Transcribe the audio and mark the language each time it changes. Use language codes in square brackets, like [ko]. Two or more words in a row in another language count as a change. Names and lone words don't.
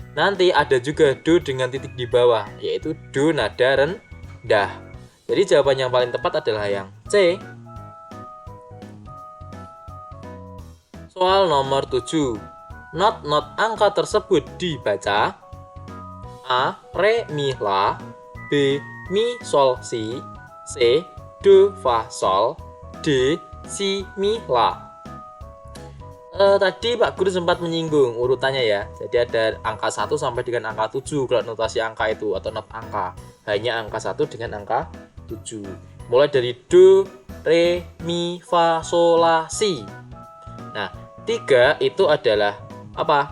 [id] Nanti ada juga do dengan titik di bawah, yaitu do nada rendah. Jadi jawaban yang paling tepat adalah yang C. Soal nomor 7. Not-not angka tersebut dibaca A. Re, Mi, La, B. Mi, Sol, Si, C. Do, Fa, Sol, D. Si, Mi, La. Tadi Pak Guru sempat menyinggung urutannya ya. Jadi ada angka 1 sampai dengan angka 7 kalau notasi angka itu atau not angka. Hanya angka 1 dengan angka 7. Mulai dari Do, Re, Mi, Fa, Sol, La, Si. Nah, 3 itu adalah apa?